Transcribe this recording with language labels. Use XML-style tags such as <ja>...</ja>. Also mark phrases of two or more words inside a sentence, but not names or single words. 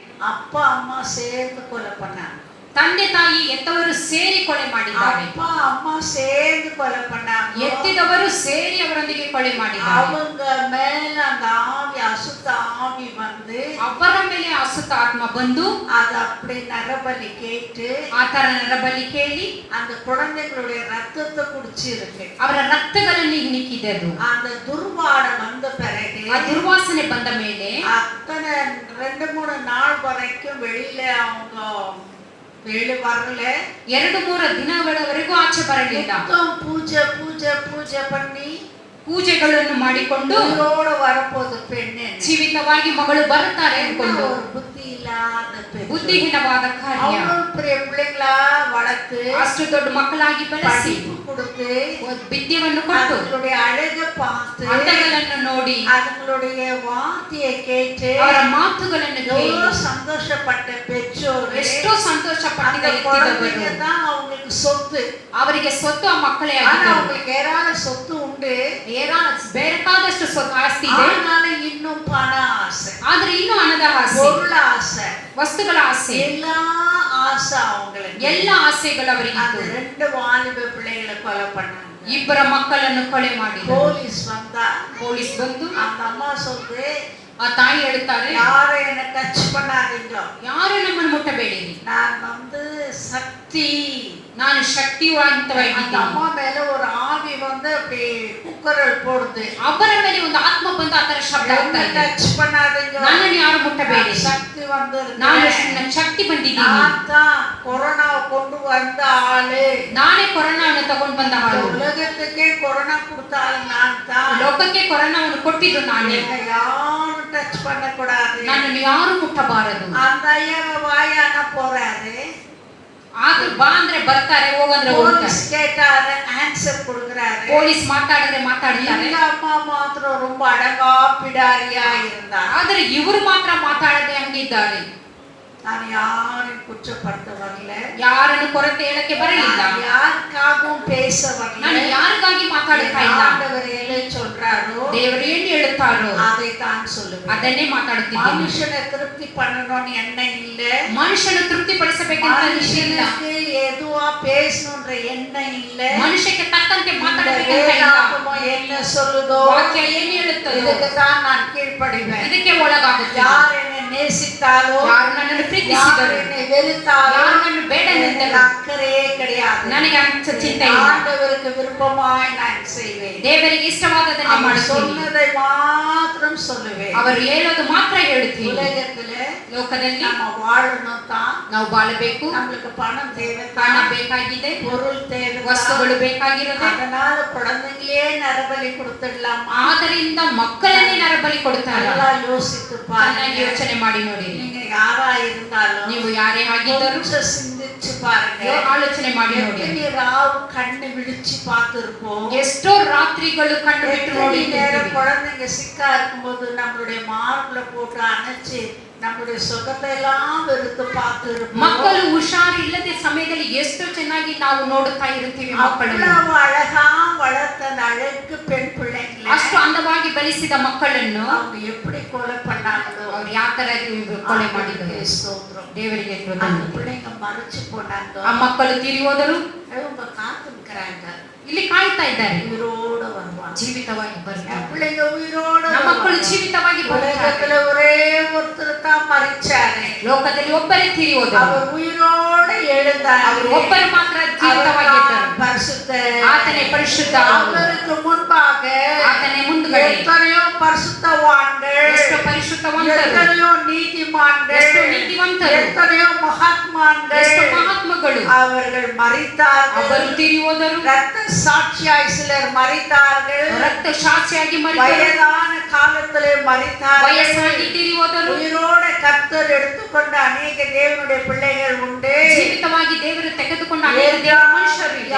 <ta>அப்பா அம்மா சேர்ந்து கொலை பண்ணாங்க.</ta> <kn>ತಂದೆ ತಾಯಿ ಎತ್ತವರು ಸೇರಿ ಕೊಲೆ ಮಾಡಿದ್ದಾರೆ.</kn> <ta>ಅಪ್ಪ ಅಮ್ಮ சேர்ந்து கொலை பண்ணாங்க.</ta> <kn>ಎತ್ತಿದವರು ಸೇರಿ ಅವರೊಂದಿಗೆ ಕೊಲೆ ಮಾಡಿದ್ದಾರೆ.</kn> <ta>அவங்க மேல அந்த ஆவி அசுத்த ஆவி வந்து</ta> <kn>ಅವರ ಮೇಲೆ ಅಸುತ್ತ ಆತ್ಮ ಬಂದು</kn> <ta>அது அப்படி நரபலி கேட்டு</ta> <kn>ಆ ತರ ನರಬಲಿ ಕೇಳಿ</kn> <ta>அந்த குழந்தைகளுடைய ரத்தத்தை குடிச்சு இருக்கு.</ta> <kn>ಅವರ ರಕ್ತಗಳನ್ನು ಹಿಣಿಕಿದದು.</kn> <ta>அந்த துர்வாடை வந்த பிறகு</ta> <kn>ಆ ದುರ್ವಾಸನೆ ಬಂದ ಮೇಲೆ</kn> <ta>அத்தனை 2-3 நாள் வரைக்கும் வெளியில அவங்க வெளியே வரல.</ta> <kn>2-3 ದಿನಗಳವರೆಗೂ ಆಚೆ ಬರಲಿಲ್ಲ.</kn> <ta>பூஜை பூஜை பூஜை பண்ணி</ta> <kn>ಪೂಜೆಗಳನ್ನು ಮಾಡಿಕೊಂಡು</kn> <ta>உயிரோட வரப்போது பெண்ணு</ta> <kn>ಜೀವಿತವಾಗಿ ಮಗಳು ಬರುತ್ತಾರೆ ಅನ್ಕೊಂಡು</kn> <ta>புத்தி இல்லாத</ta> <kn>ಬುದ್ಧಿಹೀನವಾದ ಕಾರ್ಯ.</kn> <ta>அவ்வளவு பெரிய பிள்ளைங்களா வளர்த்து</ta> <kn>ಅಷ್ಟು ದೊಡ್ಡ ಮಕ್ಕಳಾಗಿ ಬೆಳೆಸಿ</kn> <ta>கொடுத்து</ta> <kn>ವಿದ್ಯೆಯನ್ನು ಕೊಟ್ಟು</kn> <ta>அவங்களுடைய அழகை பார்த்து</ta> <kn>ಅಂದಗಳನ್ನು ನೋಡಿ</kn> <ta>அவங்களுடைய வார்த்தையை கேட்டு</ta> <kn>ಅವರ ಮಾತುಗಳನ್ನು ಕೇಳಿ</kn> <ta>சந்தோஷப்பட்ட பெற்றோர்</ta> <kn>ಎಷ್ಟೋ ಸಂತೋಷ ಪಟ್ಟಿದ</kn> <ta>குழந்தைங்க தான் அவங்களுக்கு சொத்து.</ta> <kn>ಅವರಿಗೆ ಸ್ವತ್ತು ಆ ಮಕ್ಕಳೇ</kn> <ta>ஆனா</ta> <kn>ಆಗಿದ್ದಾರೆ.</kn> <ta>அவங்களுக்கு ஏராள சொத்து உண்டு,</ta> <kn>ಬೇಕಾದಷ್ಟು ಆಸ್ತಿ ಇದೆ.</kn> <ta>இன்னும் பண ஆசை,</ta> <kn>ಆದ್ರೆ ಇನ್ನೂ ಹಣದ ಆಸೆ,</kn> <ta>பொருಳ ஆசை,</ta> <kn>ವಸ್ತುಗಳ ಆಸೆ,</kn> <ta>எல்லா ஆசை அவங்களுக்கு.</ta> <kn>ಎಲ್ಲ ಆಸೆಗಳು ಅವರಿಗಿತ್ತು.</kn> <ta>2 வாலிப பிள்ளைகளை கொலை பண்ணாங்க.</ta> <kn>ಇಬ್ಬರ ಮಕ್ಕಳನ್ನು ಕೊಲೆ ಮಾಡಿ</kn> <ta>போலீஸ் வந்தா</ta> <kn>ಪೊಲೀಸ್ ಬಂದು</kn> <ta>அந்த ಅಮ್ಮ சொல்லுது,</ta> <kn>ಆ ತಾಯಿ ಹೇಳುತ್ತಾರೆ,</kn> <ta>யாரும் என்ன டச் பண்ணாதீங்க,</ta> <kn>ಯಾರು ನಮ್ಮನ್ನು ಮುಟ್ಟಬೇಡಿರಿ,</kn> <ta>நான் வந்து சக்தி,</ta> <kn>ನಾನು ಶಕ್ತಿವಂತವಾಗಿದ್ದೀನಿ.</kn> <ta>அந்த அம்மா மேல ஒரு ஆவி வந்து அப்படி குக்கரல் போடுது.</ta> <kn>ಅವರ ಮೇಲೆ ಒಂದು ಆತ್ಮ ಬಂದು ಆ ತರ ಶಬ್ದ ಆಗ್ತಾ ಇದೆ,</kn> <ta>டச் பண்ணாதீங்க,</ta> <kn>ನನ್ನನ್ನು ಯಾರು ಮುಟ್ಟಬೇಡಿ,</kn> <ta>சக்தி வந்து</ta> <kn>ನಾನು ಶಕ್ತಿ ಬಂದಿದ್ದೀನಿ,</kn> <ta>நான் கொரோனா கொண்டு வந்த ஆளு,</ta> <kn>ನಾನೇ ಕೊರೋನಾವನ್ನು ತಗೊಂಡು ಬಂದ ಆಳು,</kn> <ta>உலகத்துக்கே கொரோனா கொடுத்தாலும் நான் தான்,</ta> <kn>ಲೋಕಕ್ಕೆ ಕೊರೋನಾವನ್ನು ಕೊಟ್ಟಿದ್ದು ನಾನೇ,</kn> <ta>யாரும் டச் பண்ணக்கூடாது,</ta> <kn>ನನ್ನನ್ನು ಯಾರು ಮುಟ್ಟಬಾರದು.</kn> <ta>அந்த ஐயா வாயான போறாரு,</ta> <kn>ಆದ್ರೂ ಬಾ ಅಂದ್ರೆ ಬರ್ತಾರೆ, ಹೋಗಂದ್ರೆ ಹೋಗ್ತಾರೆ.</kn> <ta>போலீஸ் கேட்டாரு, ஆன்சர் கொடுக்கறாரு.</ta> <kn>ಪೊಲೀಸ್ ಮಾತಾಡಿದ್ರೆ ಮಾತಾಡ್ತಾರೆ.</kn> <ta>இந்த அம்மா மாத்திரம் ரொம்ப அடங்கா பிடாரியா இருந்தா.</ta> <kn>ಆದ್ರೆ ಇವರು ಮಾತ್ರ ಮಾತಾಡದೆ ಹಂಗಿದ್ದಾರೆ.</kn> <ta>நான் யாரையும் குற்றப்படுத்த வரல,</ta> <kn>ಯಾರನ್ನು ಕೊರತೆ ಹೇಳಕ್ಕೆ ಬರಲಿಲ್ಲ,</kn> <ta>யாருக்காகவும் பேச வரல.</ta> <kn>ನಾನು ಯಾರಿಗಾಗಿ ಮಾತಾಡ್ತಾ ಇಲ್ಲ.</kn> <ta>ஆண்டவர் என்ன சொல்றாரோ,</ta> <kn>ದೇವರು ಏನು ಹೇಳುತ್ತಾರೋ</kn> <ta>அதை தான் சொல்லுவேன்.</ta> <kn>ಅದನ್ನೇ ಮಾತಾಡುತ್ತಿದ್ದೇನೆ.</kn> <ta>மனுஷனை திருப்தி பண்ணணும்னு எண்ணம் இல்ல,</ta> <kn>ಮನುಷ್ಯನ ತೃಪ್ತಿಪಡಿಸಬೇಕೆಂತ ಇಲ್ಲ,</kn> <ta>மனுஷனுக்கு எதுவா பேசணும்ன்ற எண்ணம் இல்ல,</ta> <kn>ಮನುಷ್ಯಕ್ಕೆ ತಕ್ಕಂತೆ ಮಾತಾಡಬೇಕಂತ ಇಲ್ಲ.</kn> <ta>என்ன சொல்லுதோ,</ta> <kn>ವಾಕ್ಯ ಏನು ಹೇಳುತ್ತದೋ</kn> <ta>இதுக்கு தான் நான் கீழ்ப்படிவேன்.</ta> <kn>ಇದಕ್ಕೆ ಒಳಗಾಗುತ್ತೇನೆ.</kn> <ta>யார் என்னை நேசித்தாலோ,</ta> <kn>ಯಾರು ನನ್ನನ್ನು ಪ್ರೀತಿಸಿದರು,</kn> <ta>என்னை வெறுத்தாலோ,</ta> <kn>ಯಾರು ನನ್ನ ಬೇಡ ಎಂದರು</kn> <ta>அக்கறையே கிடையாது.</ta> <kn>ನನಗೆ ಅಂಚ ಚಿಂತೆ ಇಲ್ಲ.</kn> <ta>ஆண்டவருக்கு விருப்பமாய் நான் செய்வேன்.</ta> <kn>ದೇವರಿಗೆ ಇಷ್ಟವಾದದನ್ನು</kn> <ta>அவர்</ta> <kn>ಮಾಡುತ್ತೇನೆ.</kn> <ta>சொன்னதை மாத்திரம் சொல்லுவேன்.</ta> <kn>ಅವರು ಹೇಳೋದು ಮಾತ್ರ ಹೇಳುತ್ತೀನಿ.</kn> <ta>உலகத்துல</ta> <kn>ಲೋಕದಲ್ಲಿ</kn> <ta>நம்ம வாழணும் தான்,</ta> <kn>ನಾವು ಬಾಳಬೇಕು,</kn> <ta>நம்மளுக்கு பணம் தேவை,</ta> <kn>ಹಣ ಬೇಕಾಗಿದೆ,</kn> <ta>பொருள் தேவை,</ta> <kn>ವಸ್ತುಗಳು ಬೇಕಾಗಿರುತ್ತೆ.</kn> <ta>அதனால குழந்தைங்களே நரபலி கொடுத்துடலாம்.</ta> <kn>ಆದ್ದರಿಂದ ಮಕ್ಕಳನ್ನೇ ನರಬಲಿ ಕೊಡ್ತಾರೆ.</kn> <ta>நல்லா யோசித்து</ta> <kn>ಚೆನ್ನಾಗಿ</kn> <ta>பாருங்க.</ta> <kn>ಯೋಚನೆ ಮಾಡಿ ನೋಡಿ.</kn> <ta>நீங்க யாரா இருந்தாலும்</ta> <kn>ನೀವು ಯಾರೇ ಆಗಿದ್ದರೂ</kn> <ta>கொஞ்சம் சிந்திச்சு பாருங்க.</ta> <kn>ಆಲೋಚನೆ ಮಾಡಿ ನೋಡಿ.</kn> <ta>எத்தனை ராவு கண்ணு விழிச்சு பார்த்திருப்போம்.</ta> <kn>ಎಷ್ಟೋ ರಾತ್ರಿಗಳು ಕಣ್ಣು ಬಿಟ್ಟು ನೋಡಿ.</kn> <ta>எத்தனை நேரம் குழந்தைங்க சிக்கா இருக்கும்போது நம்மளுடைய மார்புல போட்டு அணைச்சு நம்மளுடைய சுகத்தை எல்லாம் வெறுத்து பார்த்திருப்போம்.</ta> <kn>ಮಕ್ಕಳು ಹುಷಾರಿಲ್ಲದೆ ಸಮಯದಲ್ಲಿ ಎಷ್ಟು ಚೆನ್ನಾಗಿ ನಾವು ನೋಡುತ್ತಾ ಇರುತ್ತೀವಿ. ಮಕ್ಕಳನ್ನು</kn> <ta>அவ்வளவு அழகா வளர்த்த அந்த அழகு பெண் பிள்ளைங்களை</ta> <kn>ಅಷ್ಟು ಅಂದವಾಗಿ ಬೆಳೆಸಿದ ಮಕ್ಕಳನ್ನು</kn> <ta>அவங்க எப்படி கொலை பண்ணாங்களோ,</ta> <kn>ಅವ್ರು ಯಾವ ತರ ಕೊಲೆ ಮಾಡಿದರು.</kn> <ta>ஸ்தோத்திரம்.</ta> <kn>ದೇವರಿಗೆ</kn> <ta>அந்த</ta> <kn>ಕೃತಜ್ಞತೆ.</kn> <ta>பிள்ளைங்க மறைச்சு போனாங்க,</ta> <kn>ಆ ಮಕ್ಕಳು ತೀರಿ ಹೋದರು.</kn> <ta>அவங்க காத்துக்கிறாங்க,</ta> <kn>ಇಲ್ಲಿ ಕಾಯ್ತಾ ಇದ್ದಾರೆ,</kn> <ta>உயிரோட வருவாங்க.</ta> <kn>ಜೀವಿತವಾಗಿ ಬರ್ತಾರೆ.</kn> <ta>பிள்ளைங்க உயிரோட</ta> <kn>ನಮ್ಮ ಮಕ್ಕಳು ಜೀವಿತವಾಗಿ ಬರ್ತಾರೆ.</kn> <ta>உலகத்துல ஒரே ஒருத்தர் தான் மறிச்சாரு,</ta> <kn>ಲೋಕದಲ್ಲಿ ಒಬ್ಬರೇ ತೀರಿ ಹೋದರು.</kn> <ta>அவர் உயிரோட எழுந்தார்.</ta> <kn>ಅವರು ಒಬ್ಬರು ಮಾತ್ರ ಜೀವಿತವಾಗಿದ್ದರು.</kn> <ta>பரிசுத்த,</ta> <kn>ಆತನೇ ಪರಿಶುದ್ಧ.</kn> <ta>அவருக்கு முன்பாக</ta> <kn>ಆತನೇ ಮುಂದುಗಡೆ</kn> <ta>எத்தனையோ பரிசுத்தவான்கள்,</ta> <kn>ಎಷ್ಟೋ ಪರಿಶುದ್ಧವಂತರು,</kn> <ta>எத்தனையோ நீதிமான்கள்,</ta> <kn>ಎಷ್ಟೋ ನೀತಿವಂತರು,</kn> <ta>எத்தனையோ மகாத்மான்கள்,</ta> <kn>ಎಷ್ಟೋ ಮಹಾತ್ಮಗಳು</kn> <ta>அவர்கள் மரித்தார்கள்.</ta> <kn>ಅವರು ತೀರಿ ಹೋದರು.</kn> <ta>ரத்த சாட்சியாய் சிலர் மரித்தார்கள்,</ta> <kn>ರಕ್ತ ಸಾಕ್ಷಿಯಾಗಿ ಮರಿದರು.</kn> <ta>வயதான காலத்திலே மரித்தார்கள்.</ta> <kn>ವಯಸ್ಸಾಗಿ ತೀರಿ ಹೋದರು.</kn> <ta>உயிரோட கர்த்தர் எடுத்துக்கொண்ட அநேக தேவனுடைய பிள்ளைகள் உண்டு.</ta> <kn>ಜೀವಿತವಾಗಿ ದೇವರು ತೆಗೆದುಕೊಂಡ ಅನೇಕ ದೇವರ ಮನುಷ್ಯರು ಇದೆ.</kn>